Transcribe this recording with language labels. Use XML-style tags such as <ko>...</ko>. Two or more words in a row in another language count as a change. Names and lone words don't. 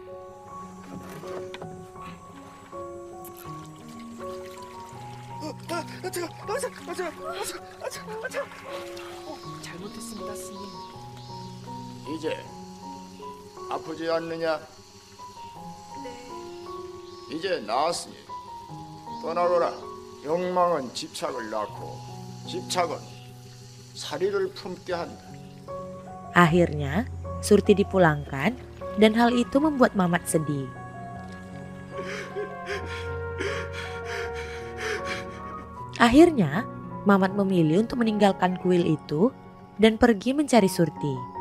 <ko>잘못했습니다, 스님. 이제 아프지 않느냐? 네. 이제 나았으니 떠나거라. 욕망은 집착을 낳고 집착은 사리를 품게 한다.</ko> <id>Akhirnya, Surti dipulangkan dan hal itu membuat Mamat sedih. Akhirnya, Mamat memilih untuk meninggalkan kuil itu dan pergi mencari Surti.</id>